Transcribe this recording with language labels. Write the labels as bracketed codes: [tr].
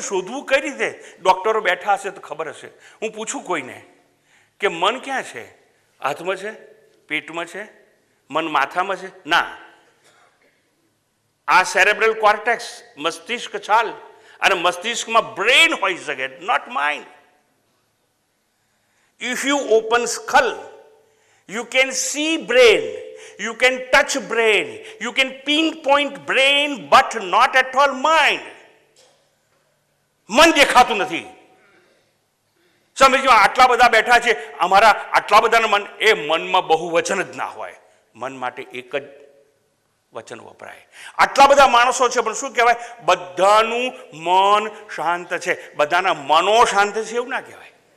[gu] શોધવું કઈ રીતે? ડોક્ટરો બેઠા હશે તો ખબર હશે. હું પૂછું કોઈને કે મન ક્યાં છે? હાથમાં છે? પેટમાં છે? મન માથામાં છે? ના, આ સેરેબ્રલ કોર્ટેક્સ મસ્તિષ્ક છાલ અને મસ્તિષ્કમાં બ્રેન હોઈ શકે, [en] Not mind. If you open skull, you can see brain, you can touch brain, you can pinpoint brain, but not at all mind. [gu] મન દેખાતું નથી. સમજો આટલા બધા બેઠા છે, અમારા આટલા બધાના મન, એ મનમાં બહુ વચન જ ના હોય. મન માટે એક જ વચન વપરાય. આટલા બધા માણસો છે પણ શું કહેવાય? બધાનું મન શાંત છે, બધાના મનો શાંત છે એવું ના કહેવાય.